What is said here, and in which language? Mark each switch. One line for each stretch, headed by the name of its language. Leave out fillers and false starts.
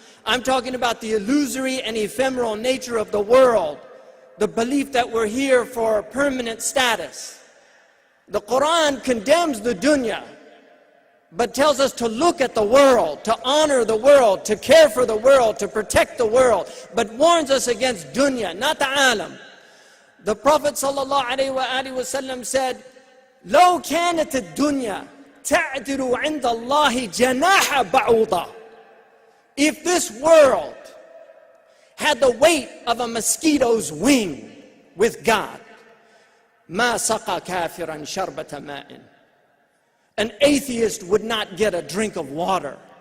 English: I'm talking about the illusory and ephemeral nature of the world, the belief that we're here for permanent status. The Quran condemns the dunya, but tells us to look at the world, to honor the world, to care for the world, to protect the world, but warns us against dunya, not the alam. The Prophet ﷺ said,
Arabic: لو كانت الدنيا تعدل عند الله جناح بعوضة.
English: If this world had the weight of a mosquito's wing with God,
Arabic: ما سقى كافرا شربة ماء.
English: An atheist would not get a drink of water.